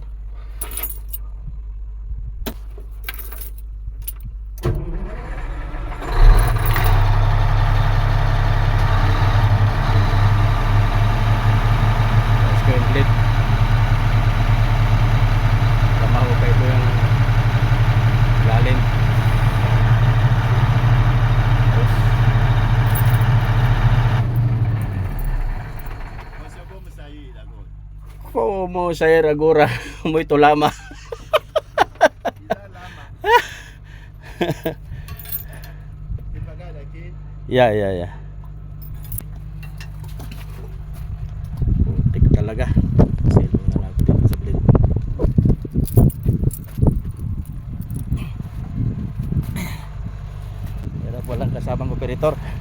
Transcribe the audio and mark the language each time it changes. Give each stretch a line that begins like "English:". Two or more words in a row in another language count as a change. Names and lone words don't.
Filipino: Taas ko yung blade para mahukay ko yung lalim.
Portuguese: Como sair agora muito lama. Devagar aqui.
Filipino: Ya. Putik talaga. Silong na lang dito sa blade. Pero walang kasamang operator.